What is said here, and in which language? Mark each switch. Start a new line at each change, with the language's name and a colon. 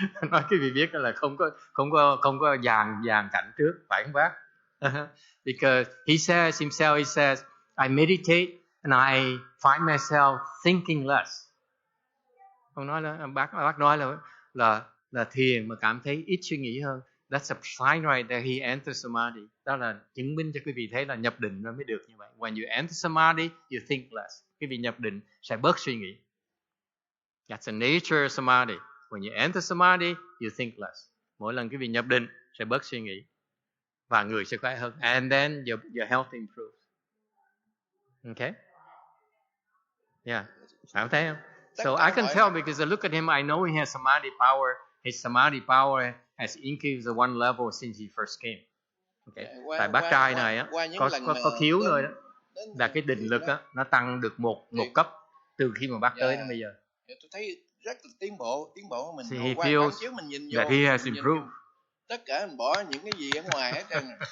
Vietnamese: Nói cái vị biết là không có dàn cảnh trước, phải không bác?
English: Because he says himself, I meditate and I find myself thinking less.
Vietnamese: Ông nói là bác nói là thiền mà cảm thấy ít suy nghĩ hơn.
English: That's a sign right there he enters samadhi.
Vietnamese: Đó là chứng minh cho quý vị thấy là nhập định nó mới được như vậy.
English: When you enter samadhi, you think less.
Vietnamese: Quý vị nhập định sẽ bớt suy nghĩ.
English: That's the nature of samadhi. When you enter samadhi, you think less.
Vietnamese: Mỗi lần quý vị nhập định sẽ bớt suy nghĩ và người sẽ khỏe hơn.
English: And then your health improves. Okay? Yeah.
Vietnamese: Phải thấy không?
English: So I can tell because I look at him, I know he has samadhi power. His samadhi power has increased one level since he first came. Okay.
Vietnamese: Tại bác trai này á, có khiếu rồi đó. Là cái định lực á, nó tăng được một cấp từ khi mà bác tới đến bây giờ. Tôi thấy rất là tiến bộ của mình.
English: So he feels
Vietnamese: mình nhìn vô,
English: that he has improved.
Vietnamese: Tất cả mình bỏ những cái gì ở ngoài hết trơn.